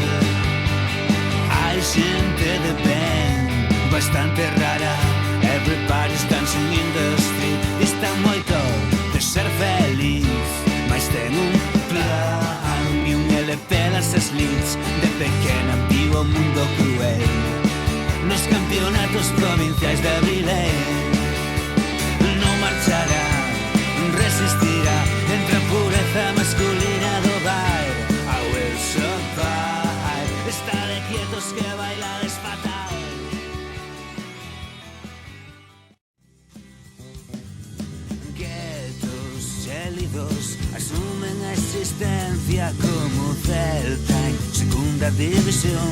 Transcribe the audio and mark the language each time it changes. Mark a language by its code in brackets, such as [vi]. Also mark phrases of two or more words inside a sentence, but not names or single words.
[gl] Hai xente de ben, bastante rara. [en] Everybody's dancing in the street. [gl] Está moito de ser feliz, mas ten un plan e un LP das slits. De pequena vivo o mundo cruel nos campeonatos provinciais de Avilés. Non marchará, resistirá entre a pureza masculina do bar. [en] I will survive. [gl] Estaré quietos que bailades fatal. Guetos gélidos asumen a existencia como Celta en segunda división.